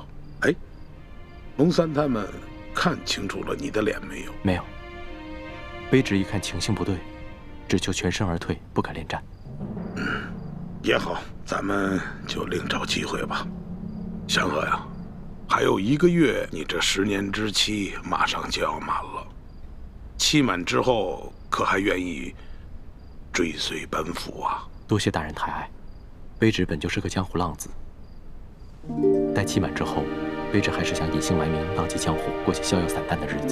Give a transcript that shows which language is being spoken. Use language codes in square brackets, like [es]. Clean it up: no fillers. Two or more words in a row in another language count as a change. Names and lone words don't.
[zh] 哎，龍三他們看清楚了你的臉沒有？沒有。卑職一看情形不對，只求全身而退，不敢戀戰。也好，咱們就另找機會吧。祥和呀，還有1個月，你這10年之期馬上就要滿了。期滿之後，可還願意追隨本府啊？多謝大人抬愛。卑職本就是個江湖浪子，待期滿之後，卑職還是想隱姓埋名，浪跡江湖，過些逍遙散淡的日子。